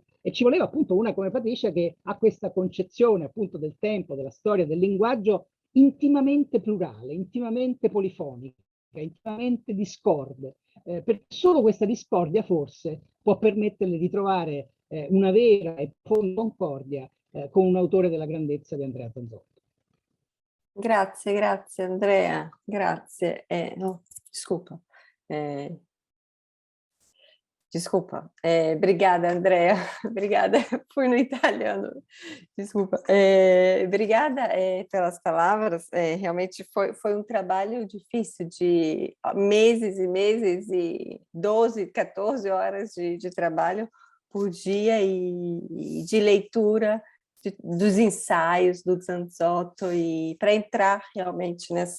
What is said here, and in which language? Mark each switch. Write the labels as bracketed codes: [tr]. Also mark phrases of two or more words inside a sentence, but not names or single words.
[it] E ci voleva appunto una come Patricia che ha questa concezione appunto del tempo, della storia, del linguaggio intimamente plurale, intimamente polifonica, intimamente discorde, perché solo questa discordia forse può permetterle di trovare una vera e profonda concordia con un autore della grandezza di Andrea Zanzotto. Grazie Andrea, grazie. [pt] Desculpa. Desculpa. Obrigada, Andrea. Obrigada. Fui no italiano. Desculpa. Obrigada pelas palavras. Realmente foi um trabalho difícil, de meses e meses, e 12, 14 horas de trabalho por dia, e de leitura dos ensaios do Zanzotto, e para entrar realmente